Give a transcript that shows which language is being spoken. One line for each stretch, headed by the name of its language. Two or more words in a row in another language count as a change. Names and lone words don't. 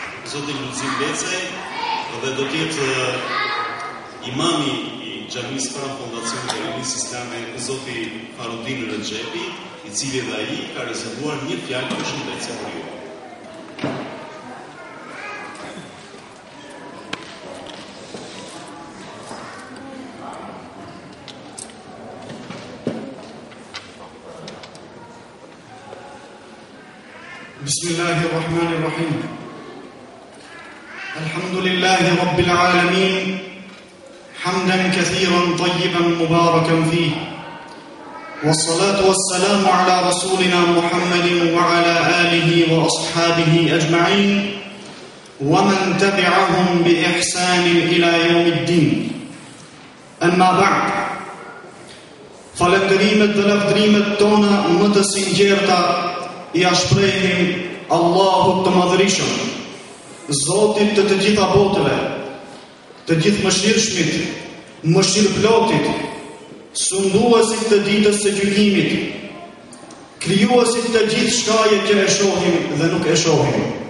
Albanian: zoti Lulzim Becaj dhe do t'jetë imami I Xhamisë pranë Fondacionit të Rinisë Islame zoti Farudin Rexhepi, I cili dhe ai ka rezervuar një fjalë përshëndetje për ju.
Arabic: بسم الله الرحمن الرحيم الحمد لله رب العالمين حمدا كثيرا طيبا مباركا فيه والصلاة والسلام على رسولنا محمد وعلى آله وأصحابه أجمعين ومن تبعهم بإحسان إلى يوم الدين أما بعد
Albanian: falënderimet dhe lavdrimet tona më të sinqerta I shprehim Allahut të madhërisëm, Zotit të gjitha botëve, të gjithë mëshirshmit, mëshirëplotit, sunduesit të ditës së gjykimit, krijuesit të gjithë shkaje që e shohim dhe nuk e shohim.